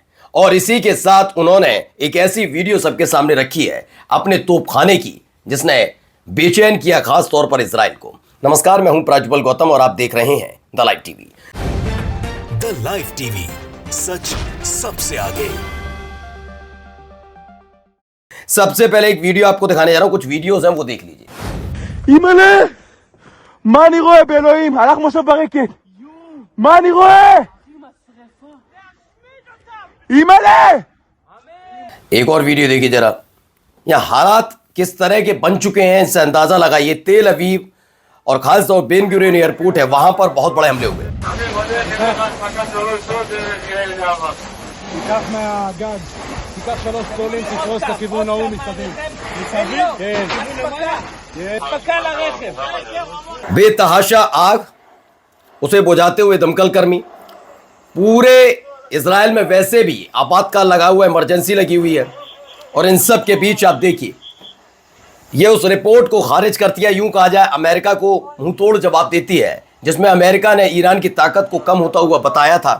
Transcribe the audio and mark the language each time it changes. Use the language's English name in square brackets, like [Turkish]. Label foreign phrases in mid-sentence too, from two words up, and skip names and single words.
[Hindi] और इसी के साथ उन्होंने एक ऐसी वीडियो सबके सामने रखी है अपने तोपखाने की जिसने बेचैन किया खास तौर पर इजराइल को। नमस्कार, मैं हूं प्रज्वल गौतम और आप देख रहे हैं द लाइव टीवी। द लाइव टीवी, सच सबसे आगे। सबसे पहले एक वीडियो आपको दिखाने जा रहा हूं, कुछ वीडियोस हैं वो देख लीजिए। [Hebrew] אימא'לה! מה אני רואה באלוהים? הלך משה ברקת! מה אני רואה? אימא'לה! [Hindi] एक और वीडियो देखिए जरा, यहां हालात किस तरह के बन चुके हैं इससे अंदाजा लगाइए। तेल अवीव और खासतौर बेन गुरियन एयरपोर्ट है, वहां पर बहुत बड़े हमले हुए। [Hebrew] תיקח מהגג, תיקח 3 גדולים, תפרוס לכיוון ההוא מסביב. מסביב? כן. תתפקע לרכב. [Hindi] बेतहाशा आग, उसे बुझाते हुए दमकल कर्मी। पूरे इजराइल में वैसे भी आपातकाल लगा हुआ है, इमरजेंसी लगी हुई है और इन सब के बीच आप देखिए, यह उस रिपोर्ट को खारिज करती है, यूं कहा जाए अमेरिका को मुंह तोड़ जवाब देती है, जिसमें अमेरिका ने ईरान की ताकत को कम होता हुआ बताया था।